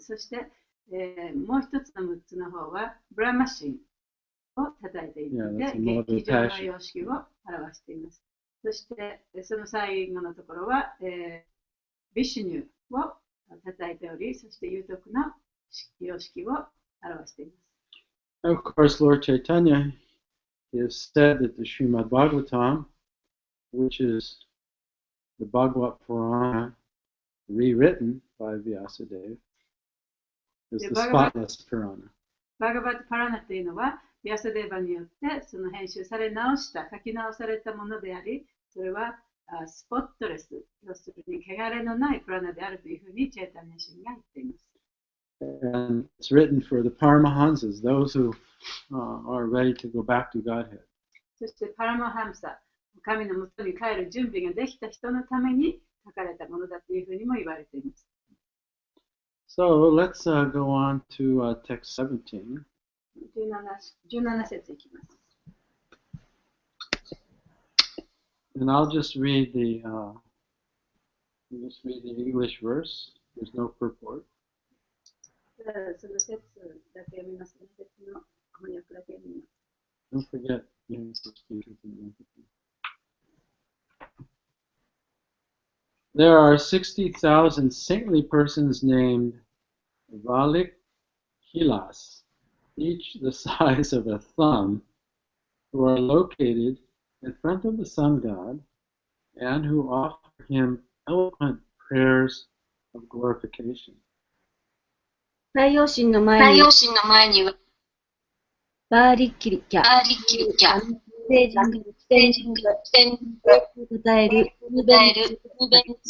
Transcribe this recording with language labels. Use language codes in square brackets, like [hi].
[ja] そして、もう一つの6つの方は、ブラマ神を称えているので、劇場の様式を表しています。そして、その最後のところは、ビシュニュを称えており、そして有徳の様式を表しています。 [en] Of course, Lord Chaitanya has said that the Srimad Bhagavatam, which is the Bhagavad Purana rewritten by Vyasadeva, is the spotless Purana. [ja] バガバット・パラナというのは、ビアサデーバによってその編集され直した、書き直されたものであり、それはスポットレス、要するに汚れのないプラナであるというふうにチェータニャ神が言っています。 [en] And it's written for the Paramahansas, those who are ready to go back to Godhead. [ja] そしてパラマハンサ、神のもとに帰る準備ができた人のために書かれたものだというふうにも言われています。 [en] So let's go on to text 17. [ja] 17節いきます。 [en] And I'll just read the English verse. There's no purport. [ja] その説だけ読みますね。説の翻訳だけ読みます。 [en] Don't forget, you know, 16 and 17. There are 60,000 saintly persons named Valikhilas, each the size of a thumb, who are located in front of the sun god and who offer him eloquent prayers of glorification. [ja] 太陽神の前にはバーリキリキャ、聖人が称える聞